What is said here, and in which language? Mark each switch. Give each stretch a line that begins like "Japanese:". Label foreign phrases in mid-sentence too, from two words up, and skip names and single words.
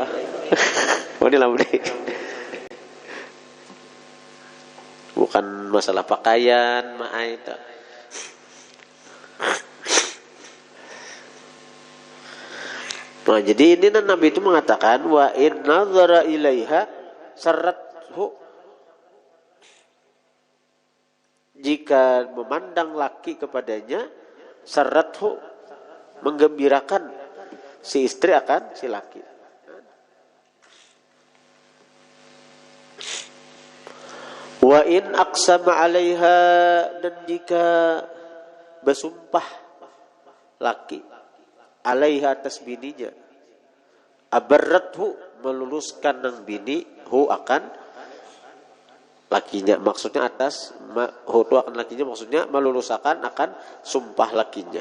Indonesian: Ini lah bukan masalah pakaian, itu. Nah, jadi ini Nabi itu mengatakan
Arabic: وإن نظر إليها سرته,
Indonesian: jika memandang laki kepadanya sarrathu, menggembirakan si istri akan si laki.
Arabic: وإن أقسم عليها,
Indonesian: dan jika bersumpah laki 'alaiha atas bininya, abarrathu, meluluskan nang bini, hu akan lakinya, maksudnya atas hu tu akan lakinya, maksudnya meluluskan akan sumpah lakinya.